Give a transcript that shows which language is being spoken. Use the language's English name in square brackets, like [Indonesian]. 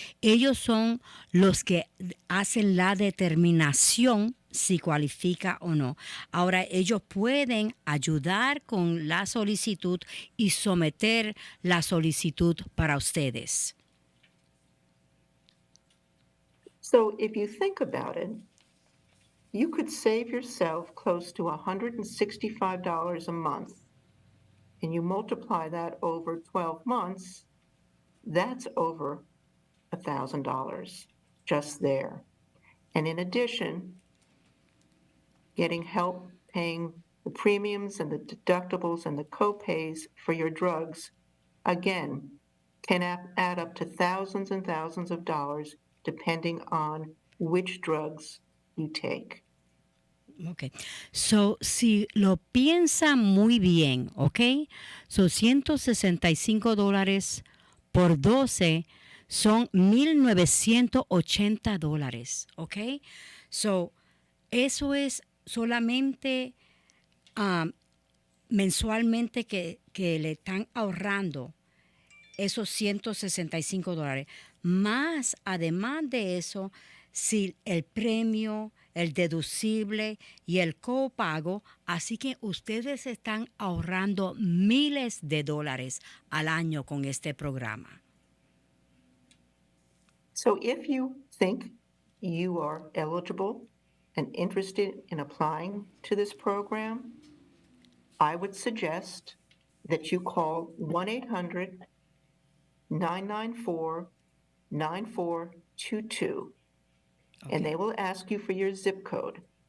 [Spanish] Ellos son los que hacen la determinación si cualifica o no. Ahora, ellos pueden ayudar con la solicitud y someter la solicitud para ustedes. [English] So if you think about it, you could save yourself close to $165 a month, and you multiply that over 12 months, that's over $1,000 just there. And in addition, getting help paying the premiums and the deductibles and the co-pays for your drugs, again, can add up to thousands and thousands of dollars depending on which drugs you take. [Spanish] Ok. So, si lo piensa muy bien, ok, so $165 por 12 son $1,980, ok. So, eso es solamente mensualmente que le están ahorrando esos $165. Más, además de eso, si el premio, el deducible y el copago, así que ustedes están ahorrando miles de dólares al año con este programa. [English] So if you think you are eligible and interested in applying to this program, I would suggest that you call 1-800-994-9422, and they will ask you for your zip code.